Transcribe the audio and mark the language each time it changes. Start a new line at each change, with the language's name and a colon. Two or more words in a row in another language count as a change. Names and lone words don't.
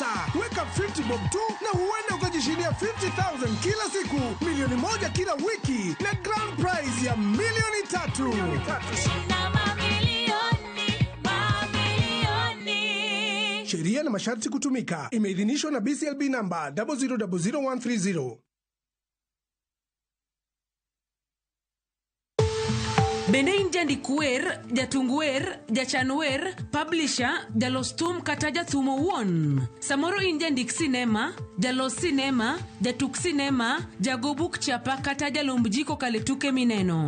Swahili: Weka 50 bob tu na huenda ukajishindia 50,000 kila siku, milioni moja kila wiki na
English: grand prize
Swahili: ya milioni 3. Sheria na masharti kutumika. Imeidhinishwa na BCLB namba 0000130.
Luo (Kenya and Tanzania): Bende in jandikwer, jatungwer, jachanwer, publisher, jalostum kata jathumo won. Samoro in jandik sinema, jalos sinema, jatuk sinema, jagobuk chapa kata jalomb jiko kale tuke mineno.